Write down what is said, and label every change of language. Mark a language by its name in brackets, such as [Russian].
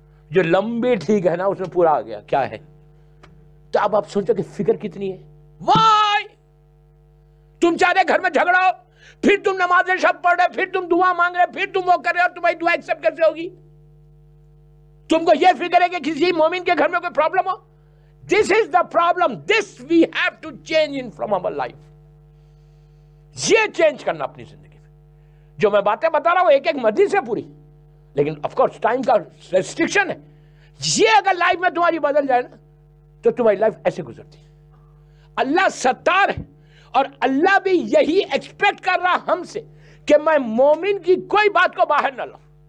[Urdu] جو لمبی ٹھیک ہے نا اس میں پورا آ گیا کیا ہے. تو اب آپ سوچو کہ فکر کتنی ہے. وائی تم چاہتے گھر میں جھگڑا ہو, پھر تم نماز شب پڑھ رہے, پھر تم دعا مانگ رہے, پھر تم وہ کر رہے, اور تمہاری دعا ایکسپٹ کیسے ہوگی. تم کو یہ فکر ہے کہ کسی مومن کے گھر میں کوئی problem ہو. [English] This is the problem. This we have to change in from our life. [Urdu] یہ چینج کرنا اپنی زندگی میں. جو میں باتیں بتا رہا ہوں ایک ایک مرضی سے پوری, لیکن آف کورس ٹائم کا ریسٹرکشن ہے. یہ اگر لائف میں تمہاری بدل جائے نا تو تمہاری لائف ایسے گزرتی ہے. اللہ ستار ہے, اور اللہ بھی یہی ایکسپیکٹ کر رہا ہم سے کہ میں مومن کی کوئی بات کو باہر نہ لاؤں.